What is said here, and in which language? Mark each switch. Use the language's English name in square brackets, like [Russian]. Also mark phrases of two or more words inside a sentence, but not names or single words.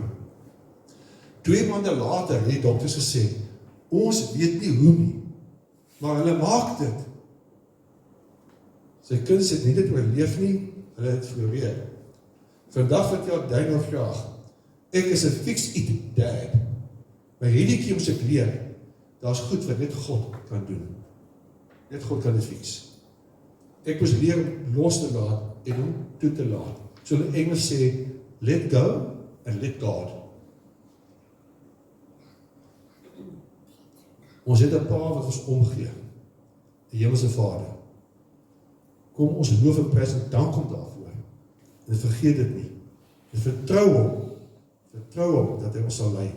[Afrikaans] 2 maande later het die dokters gesê, ons weet nie hoe nie, maar hulle maak dit. Sy kinders het nie dit oorleef nie, hulle het floreer. Vandag vertel Daniel graag, ek is 'n [English] fix-it dad, [Afrikaans] maar hierdie keer moet ek leer, daar is goed wat net God kan doen. Net God kan dit fix. Ek moes leer om los te laat en om toe te laat. So in Engels sê, [English] let go and let God. [Afrikaans] Ons het 'n Pa wat ons omgee, die Hemelse Vader. Kom ons loof en prys en dank hom daarvoor. En vergeet dit nie. En vertrou hom dat hy ons sal lei.